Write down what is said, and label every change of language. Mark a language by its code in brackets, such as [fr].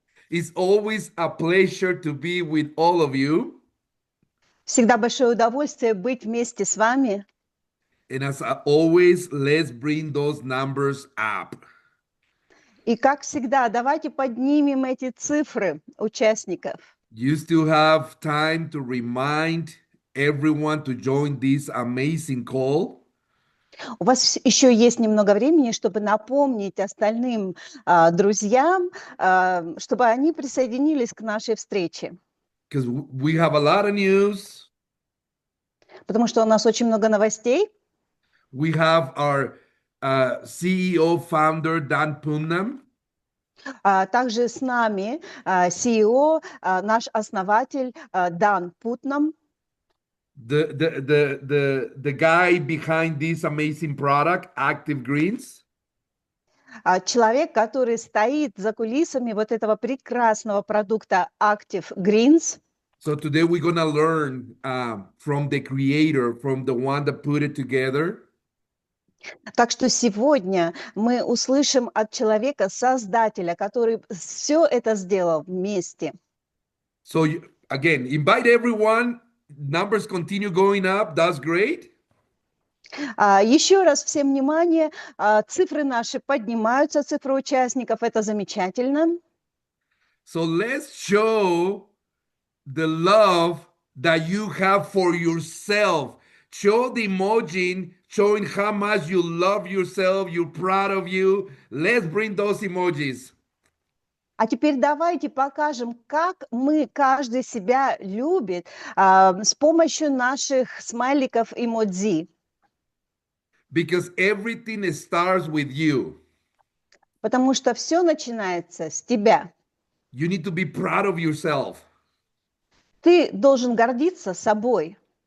[en] It's always a pleasure to be with all of you. [ru] Всегда большое удовольствие быть вместе с вами. [en] And as always, let's bring those numbers up. [ru] И как всегда, давайте поднимем эти цифры участников. [en] You still have time to remind everyone to join this amazing call. [ru] У вас еще есть немного времени, чтобы напомнить остальным друзьям, чтобы они присоединились к нашей встрече. [en] Because we have a lot of news. [ru] Потому что у нас очень много новостей. [en] We have our CEO, founder, Dan Putnam. [ru] Также с нами CEO, наш основатель Дан Путнам. [en] The guy behind this amazing product, Active Greens. [ru] Человек, который стоит за кулисами вот этого прекрасного продукта Active Greens. [en] So today we're going to learn from the creator, from the one that put it together. [ru] Так что сегодня мы услышим от человека, создателя, который все это сделал вместе. [en] So again, invite everyone. Numbers continue going up. That's great. [ru] Еще раз всем внимание, цифры наши поднимаются, цифры участников, это замечательно. [en] So let's show the love that you have for yourself. Show the emoji showing how much you love yourself, you're proud of you. Let's bring those emojis. [ru] А теперь давайте покажем, как мы, каждый себя любит с помощью наших смайликов эмодзи. [en] Because everything starts with you. [ru] Потому что все начинается с тебя. [en] You need to be proud of yourself. [ru] Ты должен гордиться собой.